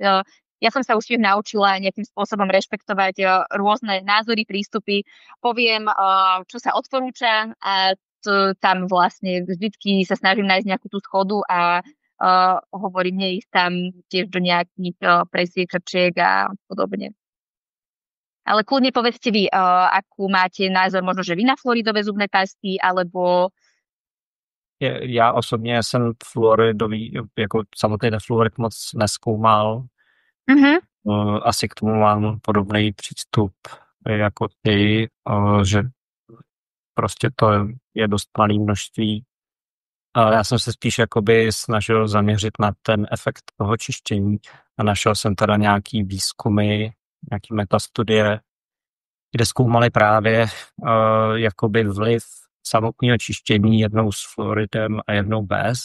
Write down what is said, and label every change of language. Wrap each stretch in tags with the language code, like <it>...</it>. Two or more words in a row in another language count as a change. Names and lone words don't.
<sk>Ja som sa už tiež naučila nejakým spôsobom rešpektovať rôzne názory, prístupy, poviem, čo sa odporúča a tam vlastne vždycky sa snažím nájsť nejakú tú schodu a hovorím, neísť tam tiež do nejakých presviečačiek a podobne. Ale kľudne povedzte vy, akú máte názor, možno, že vy na fluoridové zubné pasty, alebo</sk> <cs>Já osobně jsem fluoridový, jako samotný defluorid moc nezkoumal. Mhm. Asi k tomu mám podobný přístup jako ty, že prostě to je dost malé množství. Já jsem se spíš jakoby snažil zaměřit na ten efekt toho čištění a našel jsem teda nějaký výzkumy, nějaký metastudie, kde zkoumali právě jakoby vliv samotného čištění jednou s fluoridem a jednou bez.</cs>